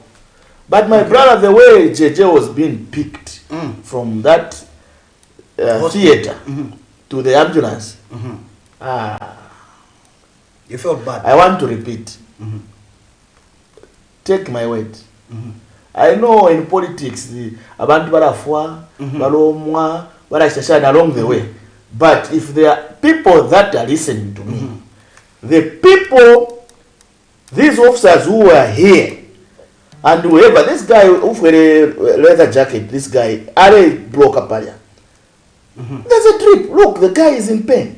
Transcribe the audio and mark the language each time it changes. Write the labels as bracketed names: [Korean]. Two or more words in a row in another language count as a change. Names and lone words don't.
[English] But my brother, the way JJ was being picked from that theater to the ambulance, you felt bad. I want to repeat. Take my word. I know in politics, the [Bemba] abantu barafwa, balomwa, barashashana [English] along the way. But if there are people that are listening to me, the people, these officers who were here, and whoever, this guy who wear a leather jacket, this guy, are broke up. There's a drip. Look, the guy is in pain.